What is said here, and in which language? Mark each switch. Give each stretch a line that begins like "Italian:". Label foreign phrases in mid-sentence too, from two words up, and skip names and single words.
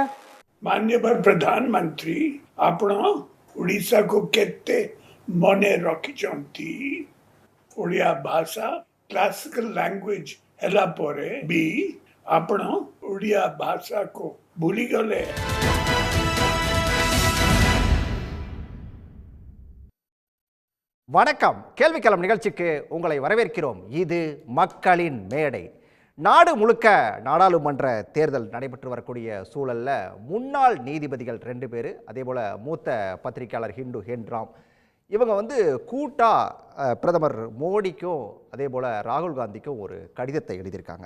Odia: ମାନନୀୟ ପ୍ରଧାନମନ୍ତ୍ରୀ ଆପଣ ଓଡ଼ିଶା କୁ କେତେ ମନେ ରଖିଛନ୍ତି। ଓଡ଼ିଆ ଭାଷା
English: classical language
Odia: ହେଲା ପରେ ବି ଆପଣ ଓଡ଼ିଆ ଭାଷା କୁ ଭୁଲି ଗଲେ।
Tamil: வணக்கம். கேள்விக்களம் நிகழ்ச்சிக்கு உங்களை வரவேற்கிறோம். இது மக்களின் மேடை. நாடு முழுக்க நாடாளுமன்ற தேர்தல் நடைபெற்று வரக்கூடிய சூழல்ல முன்னாள் நீதிபதிகள் 2 பேர், அதே போல மூத்த பத்திரிகையாளர் ஹிண்டு ஹென்ராம், இவங்க கூட்டா பிரதமர் மோடிக்கும் அதே போல ராகுல் காந்திக்கும் ஒரு கடிதத்தை எழுதியிருக்காங்க.